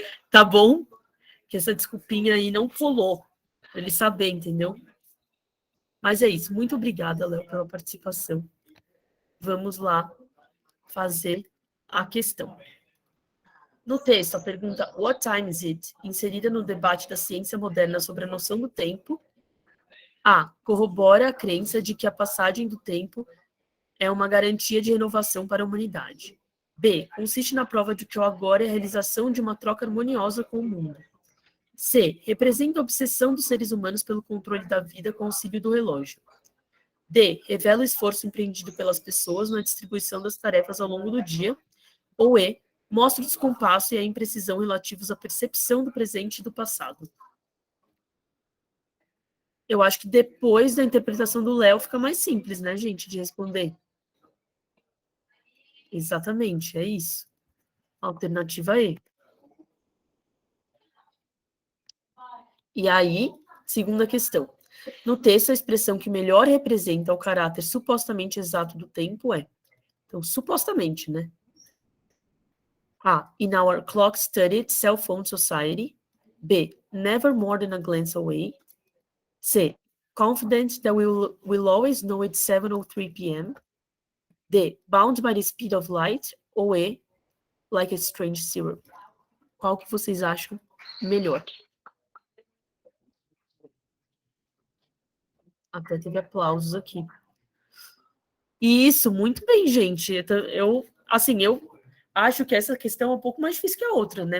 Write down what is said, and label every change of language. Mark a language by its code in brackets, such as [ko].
[pt] Tá bom? Que essa desculpinha aí não colou. Pra ele saber, entendeu? Mas é isso. Muito obrigada, Léo, pela participação. Vamos lá fazer a questão. No texto, a pergunta [en] What time is it? [pt] Inserida no debate da ciência moderna sobre a noção do tempo, A. Corrobora a crença de que a passagem do tempo é uma garantia de renovação para a humanidade. B. Consiste na prova de que o agora é a realização de uma troca harmoniosa com o mundo. C. Representa a obsessão dos seres humanos pelo controle da vida com o auxílio do relógio. D. Revela o esforço empreendido pelas pessoas na distribuição das tarefas ao longo do dia. Ou E. Mostra o descompasso e a imprecisão relativos à percepção do presente e do passado. Eu acho que depois da interpretação do Léo fica mais simples, né, gente, de responder. Exatamente, é isso. Alternativa E. E aí, segunda questão. No texto, a expressão que melhor representa o caráter supostamente exato do tempo é. Então, supostamente, né? A. [en] In our clock-studied cell phone society. B. Never more than a glance away. C. Confident that we'll always know it's 7:03 p.m. D. Bound by the speed of light. Ou E. Like a strange syrup. [pt] Qual que vocês acham melhor? Até teve aplausos aqui. Isso, muito bem, gente. Eu acho que essa questão é um pouco mais difícil que a outra, né?